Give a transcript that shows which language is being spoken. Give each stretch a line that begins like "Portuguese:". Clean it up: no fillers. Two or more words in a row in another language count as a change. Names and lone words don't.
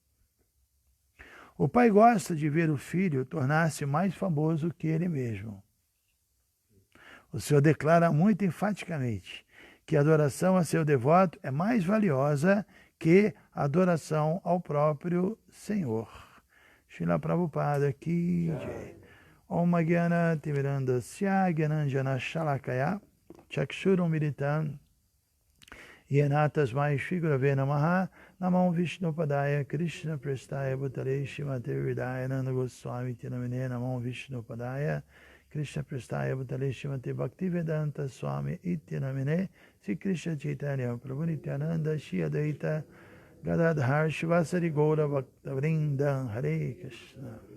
Portuguese: O pai gosta de ver o filho tornar-se mais famoso que ele mesmo. O Senhor declara muito enfaticamente que a adoração a seu devoto é mais valiosa que a adoração ao próprio Senhor.
Hindi: Srila Prabhupada ki jai.
Sanskrit: Om Gyana Timirandasya Gyananjana Shalakaya Chakshurum Militam Yena Tasmai Shri Gurave Namaha Namam Vishnupadaya Krishna Prestaya Bhutale Shrimate Hridaya Nanda Goswami Tinamine Namam Vishnupadaya Krishna Prestaya Bhutale Shrimate Bhaktivedanta Swami Itinamine Sri Krishna Chaitanya Prabhu Nityananda Shri Advaita Gadadhar Shivasari Gaura Bhaktavrinda Hare Krishna